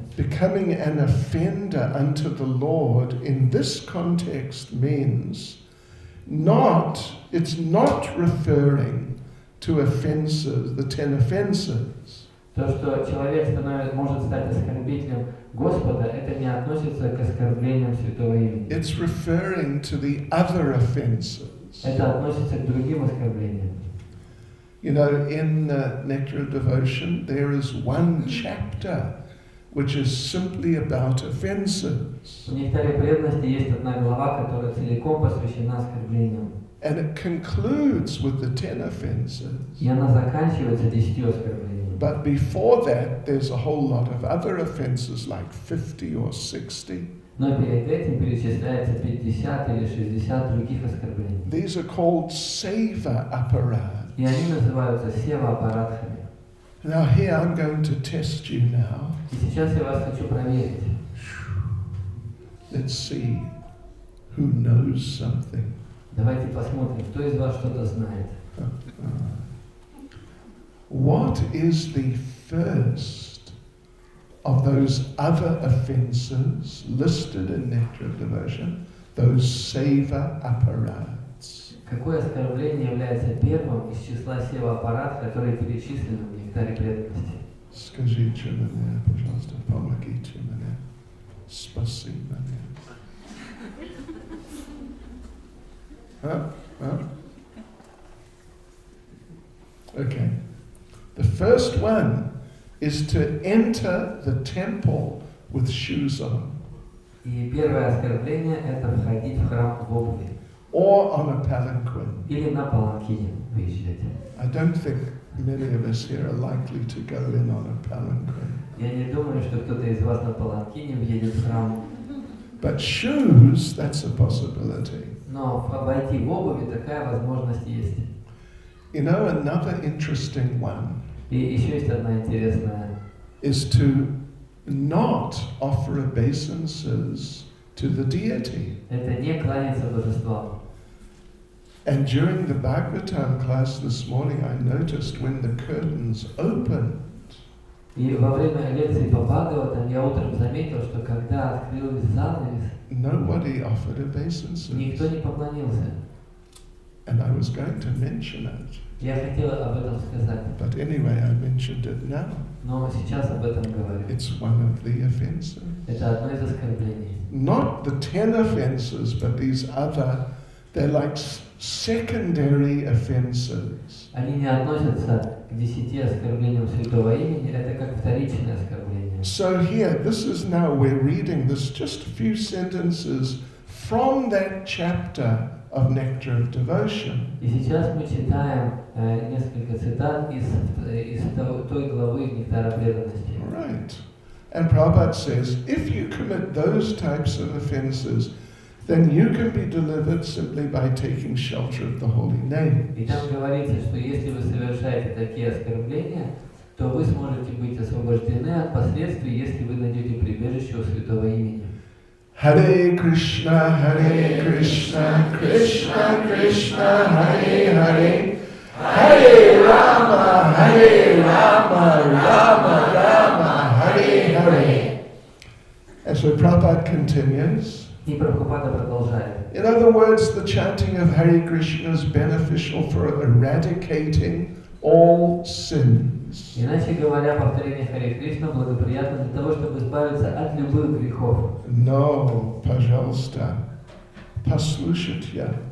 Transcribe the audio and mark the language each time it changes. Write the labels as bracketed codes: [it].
[en] Becoming an offender unto the Lord in this context means it's not referring to offenses, the 10 offenses. [ru] То, что человек может стать оскорбителем Господа, это не относится к оскорблениям Святого Имени. [en] It's referring to the other offenses. [ru] Это относится к другим оскорблениям. [en] You know, in Nectar of Devotion, there is one chapter which is simply about offenses. [ru] В Нектаре преданности есть одна глава, которая целиком посвящена оскорблениям. [en] And it concludes with the 10 offenses. [ru] И она заканчивается 10 оскорблениями. [en] But before that, there's a whole lot of other offenses, like 50 or 60. [ru] Но перед этим перечисляется 50 или 60 других оскорблений. [en] These are called seva aparad. [ru] И они называются сева-аппаратхами. [en] Now here I'm going to test you now. [ru] И сейчас я вас хочу проверить. [en] Let's see who knows something. [ru] Давайте посмотрим, кто из вас что-то знает. [en] What is the first of those other offenses listed in Nectar of Devotion, those seva apparats? [ru] Какое оскорбление является первым из числа сева-аппарат, которые перечислены в Нектаре преданности? Скажите мне, пожалуйста, помогите мне. Спасибо мне. [en] Okay. The first one is to enter the temple with shoes on. [ru] И первое оскорбление – это входить в храм в обуви. [en] Or on a palanquin. [ru] Или на паланкине выезжать. [en] I don't think many of us here are likely to go in on a palanquin. [ru] Я не думаю, что кто-то из вас на паланкине въедет в храм. [en] But shoes, that's a possibility. [ru] Но войти в обуви такая возможность есть. [en] You know, another interesting one [ru] И еще есть одна интересная. [en] is to not offer obeisances to the deity. [ru] Это не кланяться божествам. [en] And during the Bhagavatam class this morning, I noticed when the curtains opened, [ru] И во время лекции по Бхагаватам я утром заметил, что когда открылся занавес, [en] nobody offered obeisances. [ru] никто не поклонился. [en] And I was going to mention it. [ru] Я хотел об этом сказать, [en] But anyway, I mentioned it now. [ru] но сейчас об этом говорю. [en] It's one of the offenses. [ru] Это одно из оскорблений. [en] Not the 10 offenses, but these other, they're like secondary offenses. [ru] Они не относятся к 10 оскорблениям Святого Имени, это как вторичное оскорбление. [en] So here, this is now, we're reading this just a few sentences from that chapter of Nectar of Devotion. [ru] И сейчас мы читаем несколько цитат из той главы Нектара преданности. [en] Right. And Prabhupada says, if you commit those types of offenses, then you can be delivered simply by taking shelter of the holy name. [ru] И там говорится, что если вы совершаете такие оскорбления, то вы сможете быть освобождены от последствий, если вы найдете прибежище у Святого Имени. [sa] Hare Krishna, Krishna Krishna, Hare Hare, Hare Rama, Rama Rama, Hare Hare. [en] And so Prabhupada continues. [ru] И Прабхупада продолжает. [en] In other words, the chanting of Hare Krishna is beneficial for eradicating all sins. [ru] Иначе говоря, повторение Харе Кришна благоприятно для того, чтобы избавиться от любых грехов. No, пожалуйста, послушайте.